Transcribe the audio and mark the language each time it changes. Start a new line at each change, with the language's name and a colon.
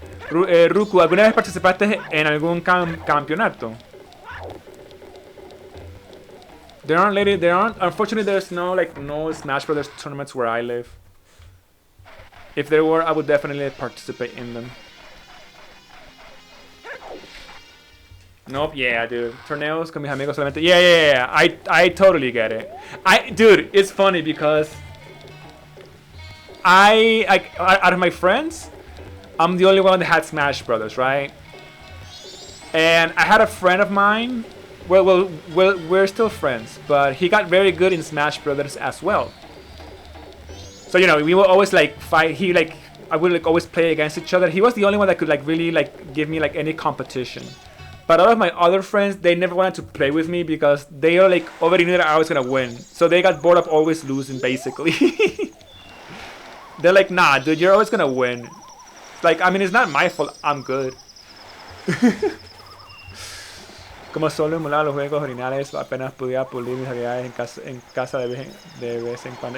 Spanish: Ruku, ¿alguna vez participaste en algún campeonato?
English: Unfortunately, there's no Smash Brothers tournaments where I live. If there were, I would definitely participate in them. Nope, yeah, dude.
Spanish: Torneos con mis amigos solamente.
English: Yeah. I totally get it. Dude, it's funny because out of my friends, I'm the only one that had Smash Brothers, right? And I had a friend of mine. Well, we're still friends, but he got very good in Smash Brothers as well. So you know, we would always like fight. I would like always play against each other. He was the only one that could like really like give me like any competition. But all of my other friends, they never wanted to play with me because they are like already knew that I was gonna win. So they got bored of always losing, basically. They're like, nah, dude, you're always gonna win. Like, I mean, it's not my fault. I'm good.
Spanish: Como solo emulaba los juegos originales, apenas podía pulir mis habilidades en casa de vez en cuando.